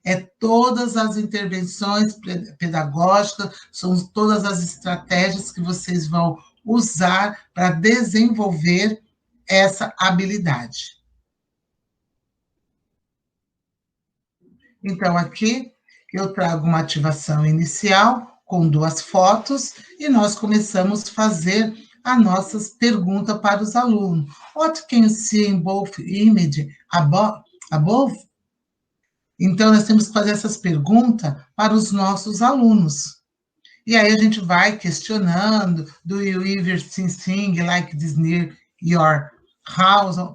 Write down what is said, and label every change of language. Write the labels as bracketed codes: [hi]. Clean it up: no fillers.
[pt] É todas as intervenções pedagógicas, são todas as estratégias que vocês vão usar para desenvolver essa habilidade. Então, aqui eu trago uma ativação inicial com 2 fotos e nós começamos a fazer as nossas perguntas para os alunos. [en] What can you see in both images above? [pt] Então, nós temos que fazer essas perguntas para os nossos alunos. E aí a gente vai questionando, [en] do you ever see things like this near your house?